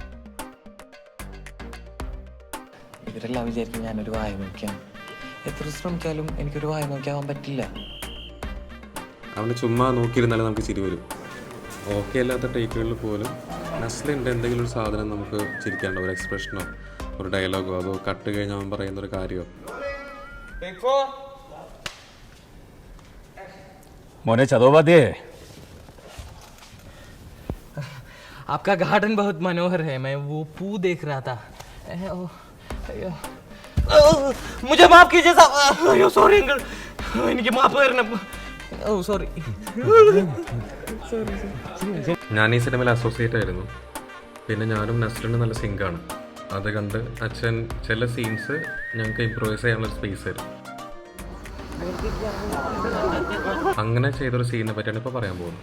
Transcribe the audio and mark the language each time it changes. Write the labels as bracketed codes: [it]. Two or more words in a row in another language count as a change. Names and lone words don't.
[ml] ഇവരെല്ലാം വിചാരിക്കും ഞാനൊരു വായ നോക്കിയാണ്. എത്ര ശ്രമിച്ചാലും എനിക്കൊരു വായ നോക്കിയാവാൻ പറ്റില്ല. അവന് ചുമ്മാ നോക്കിയിരുന്നാലും നമുക്ക് ചിരി വരും. ഓക്കെ അല്ലാത്ത ടേക്കുകളിൽ പോലും നസ്ലിൻ്റെ എന്തെങ്കിലും ഒരു സാധനം നമുക്ക് ചിരിക്കാണ്ടോ, ഒരു എക്സ്പ്രഷനോ ഒരു ഡയലോഗോ അതോ കട്ട് കഴിഞ്ഞ് അവൻ പറയുന്നൊരു കാര്യമോ. मोने चदोबा दे। [hi] आपका गार्डन बहुत मनोहर है, मैं वो पू देख रहा था। मुझे माफ कीजिए साहब। अयो [en] sorry uncle, [ml] എനിക്ക് മാപ്പ് തരണം. ഓ സോറി. ഞാൻ ഈ സിനിമയിൽ അസോസിയേറ്റ് ആയിരുന്നു. പിന്നെ ഞാനും നസ്ലിനും നല്ല സിങ്കാണ്. അത് കണ്ട് അച്ഛൻ ചില സീൻസ് ഞങ്ങൾക്ക് ഇംപ്രൂവൈസ് ചെയ്യാനുള്ള സ്പേസ് തരും. അങ്ങനെ ചെയ്തൊരു സീനിനെ പറ്റിയാണ് ഇപ്പോൾ പറയാൻ പോകുന്നത്.